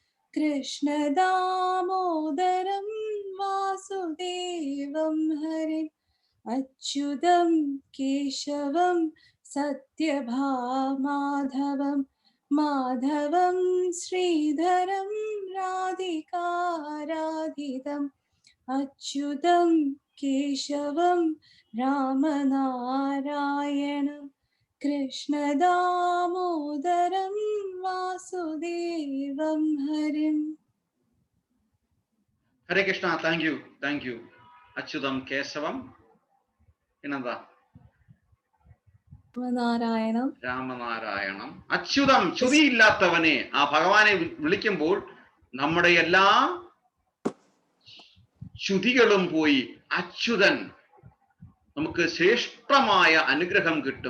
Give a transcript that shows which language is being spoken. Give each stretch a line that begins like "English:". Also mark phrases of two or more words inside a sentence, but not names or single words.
Sanskrit: कृष्णदामोदरं वासुदेवं हरे अच्युतं केशवं सत्यभामाधवं माधवं श्रीधरं राधिकाराधितम् अच्युतं केशवं रामनारायणं कृष्णदामोदरं वासुदेवं हरिम्. ഹരേ കൃഷ്ണ.
English: thank you.
Sanskrit: അച്യുതം കേശവം പിന്നെന്താ? രാമനാരായണം.
Malayalam: അച്യുതം, ചുതിയില്ലാത്തവനെ. ആ ഭഗവാനെ വിളിക്കുമ്പോൾ നമ്മുടെ എല്ലാ ചുതികളും പോയി അച്യുതൻ, നമുക്ക് ശ്രേഷ്ഠമായ അനുഗ്രഹം കിട്ടും.